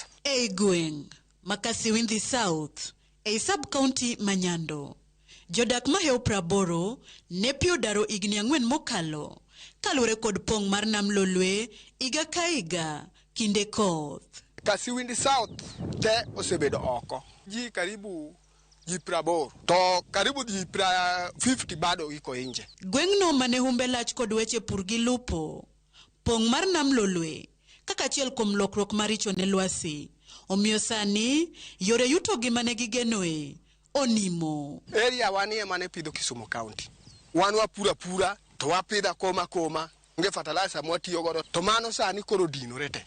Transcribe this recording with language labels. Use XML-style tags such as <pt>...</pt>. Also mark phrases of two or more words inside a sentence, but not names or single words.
<luo>Ei gweng' Makasiwindi South, ei sub-county ma Nyando, jodak maheo 80 ne pi odaro igni 4 mokalo kaluwore kod pong' mar nam Lolwe iga ka iga kinde koth. Kasiwindi South te osebedo oko. Ji karibu ji 80 to karibu ji 50 bado iko inje. Gweng'no mane humbe lach kod weche pur gi lupo, pong' mar nam Lolwe kaka achiel kuom lokruok maricho ne lwasi, omiyo sani yore yuto gi mane gigenoe onimo. Area wanie mane pidho Kisumu County. Wan wapura pura to wapidha koma nge fertilizer mwatiyo godo to mano sani koro dinore te.</luo>